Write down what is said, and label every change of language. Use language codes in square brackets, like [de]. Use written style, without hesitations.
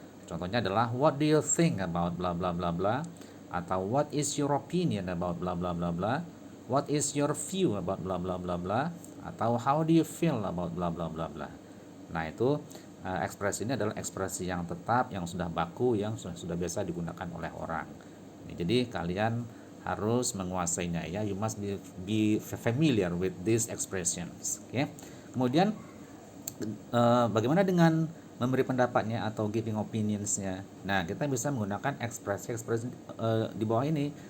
[id] Contohnya adalah [en] what do you think about bla bla bla bla, atau what is your opinion about bla bla bla bla, what is your view about bla bla bla bla, atau how do you feel about bla bla bla bla. [id] Nah, itu ekspresi ini adalah ekspresi yang tetap, yang sudah baku, yang sudah biasa digunakan oleh orang. Jadi kalian harus menguasainya, ya. [en] You must be familiar with these expressions. [id] Oke. Kemudian bagaimana dengan memberi pendapatnya atau giving opinionsnya? Nah, kita bisa menggunakan ekspresi-ekspresi di bawah ini.